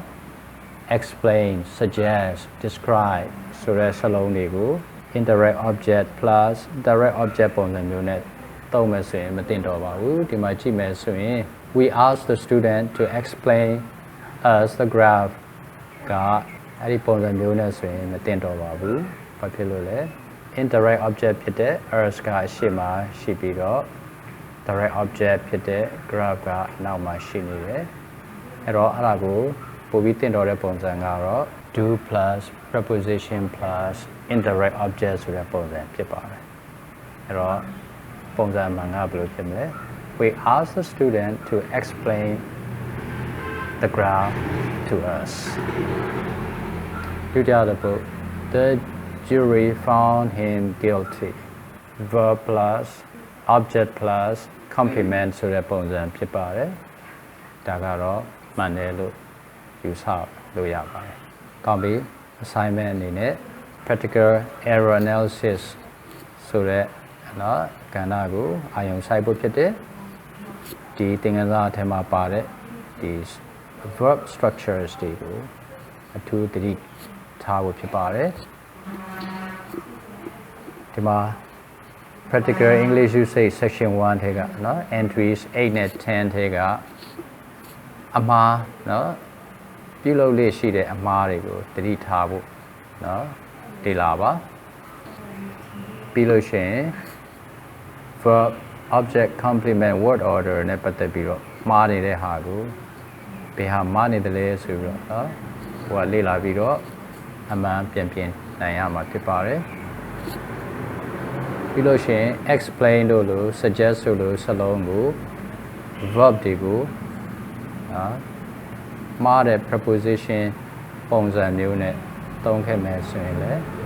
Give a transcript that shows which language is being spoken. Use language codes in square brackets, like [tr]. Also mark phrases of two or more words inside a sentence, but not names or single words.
[en] explain suggest describe [my] ဆိုတဲ့စလုံးတွေကို [en] indirect object plus direct object [my] ပုံစံမျိုးနဲ့သုံးမယ်ဆိုရင်မသင့်တော်ပါဘူးဒီမှာကြည့် မယ်ဆိုရင် [en] we ask the student to explain us the graph [my] ကအဲ့ဒီပုံစံမျိုးနဲ့ဆိုရင်မသင့် တော်ပါဘူးဘာဖြစ်လို့လဲ [en] indirect object [my] ဖြစ်တဲ့ us ကအရှေ့မှာရှိပြီးတော့ [en] direct object [my] ဖြစ်တဲ့ graph ကနောက်မှာရှိနေတယ်အဲ့တော့အဲ့ဒါကိုပို့ပြီးသင့်တော်တဲ့ပုံစံကတော့ [en] do plus preposition plus indirect object [my] ဆိုတဲ့ပုံစံဖြစ်ပါတယ်အဲ့တော့ပုံစံမှန်ကဘယ်လိုဖြစ်မလဲ [en] we ask the student to explain the graph to us [my] ဒုတိယတစ်ပုဒ် [en] the jury found him guilty verb plus object plus complement ဆိုတဲ့ [my] ပုံစံဖြစ်ပါတယ်ဒါကတော့မှန်တယ်လို့ယူဆလို့ရပါတယ်ကောင်းပြီ assignment အနေနဲ့ [en] practical error analysis [my] ဆိုတဲ့เนาะကဏ္ဍကိုအာရုံစိုက်ဖို့ဖြစ်တယ်ဒီသင်ခန်းစာအထက်မှာပါတဲ့ဒီ [en] verb structures [my] တွေကိုအထူးသတိထားဖို့ဖြစ်ပါတယ် ဒီမှာ practical English usage section 1ထဲကเนาะ entries 8နဲ့10ထဲကအမှားเนาะ ပြုလုပ်လေ့ရှိတဲ့အမှားတွေကိုသတိထားဖို့เนาะဒီလာပါပြီးလို့ရှိရင် [en] verb object complement word order [my] နဲ့ပတ်သက်ပြီးတော့မှားနေတဲ့ဟာကိုဘယ်ဟာမှားနေတယ်လဲဆိုပြီးတော့เนาะဟိုကလေ့လာပြီးတော့အမှန်ပြင်နိုင်ရမှာဖြစ်ပါတယ် ပြီးလို့ရှိရင် explain တို့လို့ suggest တို့လို့စလုံးကို verb တွေကိုမှားတဲ့ preposition ပုံစံမျိုးနဲ့သုံးခဲ့မယ်ဆိုရင်လည်း